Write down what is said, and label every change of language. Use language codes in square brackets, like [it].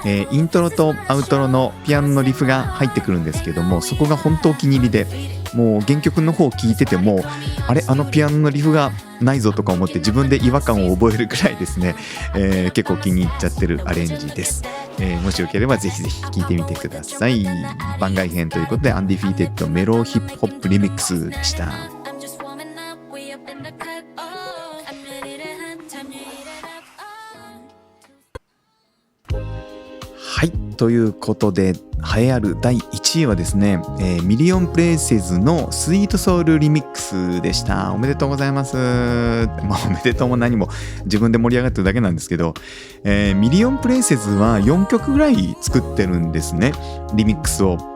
[ja] イントロとアウトロのピアノのリフが入ってくるんですけども、そこが本当お気に入りで、もう原曲の方を聴いててもピアノのリフがないぞとか思って自分で違和感を覚えるくらいですね、結構気に入っちゃってるアレンジです。もしよければぜひぜひ聴いてみてください。番外編ということでアンディフィーテッドメロヒップホップリミックスでした。 [en] I'm just warming up, we up in the cut. Oh, I'm ready to hunt, time to heat it up. Oh. [ja] はい、ということで栄えある第1位はですね、ミリオンプレイセズのスイートソウルリミックスでした。おめでとうございます。まあおめでとうも何も自分で盛り上がってるだけなんですけど、ミリオンプレイセズは4曲ぐらい作ってるんですね、リミックスを。